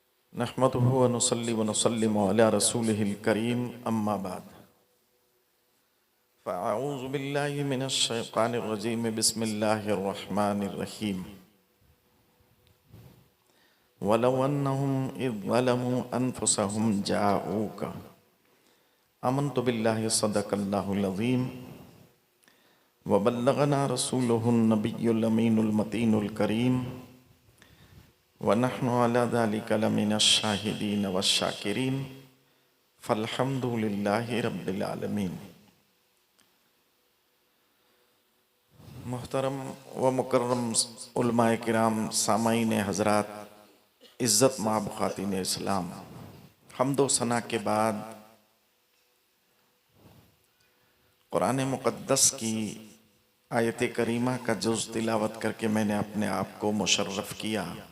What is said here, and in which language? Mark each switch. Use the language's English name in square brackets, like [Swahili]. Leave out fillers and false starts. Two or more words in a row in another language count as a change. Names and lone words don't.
[Arabic] نحمده ونصلي ونسلم على رسوله الكريم أما بعد فأعوذ بالله من الشيطان الرجيم بسم الله الرحمن الرحيم ولو أنهم إذ ظلموا أنفسهم جاءوك آمنت بالله صدق الله العظيم وبلغنا رسوله النبي الأمين المتين الكريم ونحن على ذلك لمن الشاهدين والشاكرين فالحمد لله رب العالمين. [Urdu] محترم و مکرم علمائے کرام، سامعین حضرات، عزت مآب خاتین اسلام، حمد و ثنا کے بعد قرآن مقدس کی آیت کریمہ کا جز تلاوت کر کے میں نے اپنے آپ کو مشرف کیا,